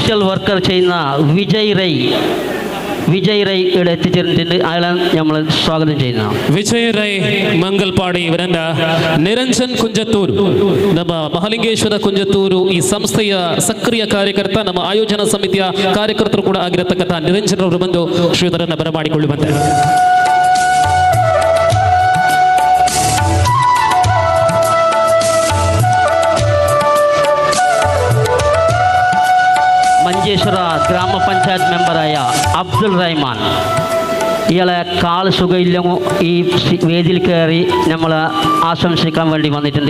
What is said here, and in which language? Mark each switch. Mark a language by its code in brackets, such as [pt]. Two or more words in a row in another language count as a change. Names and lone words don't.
[ml] വർക്കർ ചെയ്യുന്ന വിജയ് റൈ ഇവിടെ എത്തിച്ചേർന്നിട്ടുണ്ട്. അയാളെ നമ്മൾ സ്വാഗതം ചെയ്യുന്നു. [kn] ವಿಜಯ್ ರೈ ಮಂಗಲ್ಪಾಡಿ ಇವರನ್ನ ನಿರಂಜನ್ ಕುಂಜತ್ತೂರು, ನಮ್ಮ ಮಹಾಲಿಂಗೇಶ್ವರ ಕುಂಜತ್ತೂರು ಈ ಸಂಸ್ಥೆಯ ಸಕ್ರಿಯ ಕಾರ್ಯಕರ್ತ, ನಮ್ಮ ಆಯೋಜನಾ ಸಮಿತಿಯ ಕಾರ್ಯಕರ್ತರು ಕೂಡ ಆಗಿರತಕ್ಕಂಥ ನಿರಂಜನ್ ಅವರು ಬಂದು ಶ್ರೀಧರನ್ನ ಬರಮಾಡಿಕೊಳ್ಳುವಂತೆ. [ml] മഞ്ചേശ്വര ഗ്രാമപഞ്ചായത്ത് മെമ്പറായ അബ്ദുൾ റഹ്മാൻ, ഇയാളെ കാൽ സുഖമില്ലങ്ങോ ഈ വേദിയിൽ കയറി നമ്മൾ ആശംസിക്കാൻ വേണ്ടി വന്നിട്ടുണ്ട്.